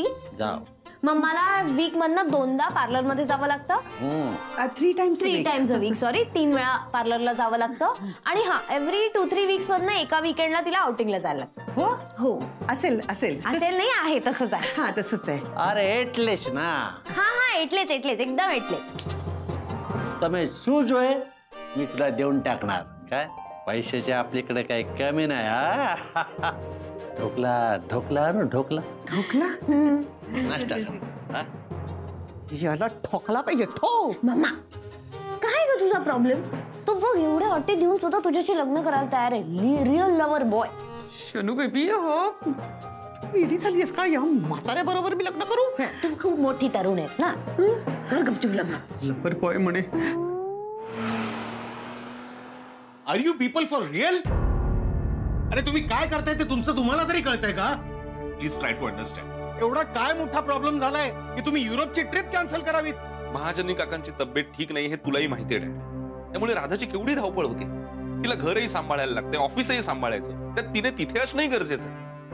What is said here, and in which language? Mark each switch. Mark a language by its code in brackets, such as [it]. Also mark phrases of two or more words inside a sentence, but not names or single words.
[mr] मम्माला वीक मधनं 2दा पार्लर मध्ये जावं लागतं. 3 [en] times a week, [mr] सॉरी 3 वेळा पार्लरला जावं लागतं. आणि हा [en] every 2-3 weeks [mr] मधनं एका वीकेंडला तिला आउटिंगला जायला लागतं. हो हो. असेल नाही आहे, तसंच आहे. हा तसंच आहे. अरे એટલેच ना. हा એટલેच एकदम એટલેच. [gu] તમે શું જોઈએ [mr] मी तुला देऊन टाकणार. काय पैशाची आपल्याकडे काही कमी नाही. हा ढोकला नाश्ता याला ठोकला पाहिजे ठो. मम्मा काय ग तुझा प्रॉब्लेम? तो बघ एवढ्या अटी देऊन सुद्धा तुझ्याशी लग्न करायला तयार आहे. [en] real lover boy. [mr] शनू बेबी हो वेडी झालीस का? या म्हाताऱ्या बरोबर मी लग्न करू? तू खूप मोठी तरुण आहेस ना. कर गपचूप लग्न. [en] lover boy [mr] म्हणे. [en] are you people for real? [mr] अरे तुम्ही काय करताय ते तुमचं तुम्हाला तरी कळतंय का? [en] please try to understand. [mr] एवढा काय मोठा प्रॉब्लेम झालाय की तुम्ही युरोपची ट्रिप कॅन्सल करावी? महाजनी काकांची तब्येत ठीक नाही हे तुलाही माहिती आहे. त्यामुळे राधाची केवढी धावपळ होती. तिला घरही सांभाळायला लागते, ऑफिसही सांभाळायचं. त्यात तिने तिथे असणंही गरजेचं आहे.